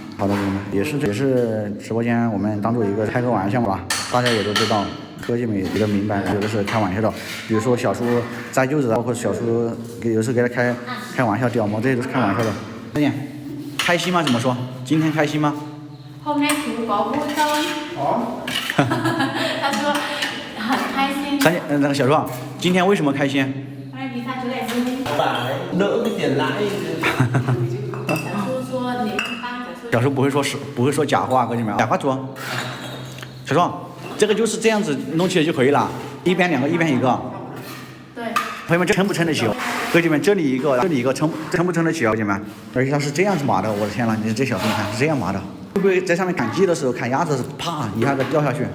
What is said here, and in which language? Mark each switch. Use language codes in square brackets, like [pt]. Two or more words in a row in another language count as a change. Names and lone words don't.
[zh] 好的，哥们也是直播间我们当做一个开个玩笑吧，大家也都知道。哥姐妹也都明白，有的是开玩笑的，比如说小叔摘柚子，包括小叔有时候给他开玩笑，屌毛这些都是开玩笑的。大姐，开心吗？怎么说？今天开心吗？ [vi] hôm nay chú có vui không？ [zh] 他说很开心。三姐，那个小叔，今天为什么开心？ [vi] vì sao chú lại vui？ đỡ cái tiền lãi。 [zh] 小叔说你帮小叔不会说假话，哥姐妹，假话说。小叔。这个就是这样子弄起来就可以了，一边2个，一边1个。对。朋友们，这撑不撑得起？哥姐们，这里一个，这里一个，撑不撑得起？哥姐们，而且它是这样子码的，我的天呐，你这小松看是这样码的，会不会在上面砍鸡的时候、砍鸭子，啪一下子掉下去？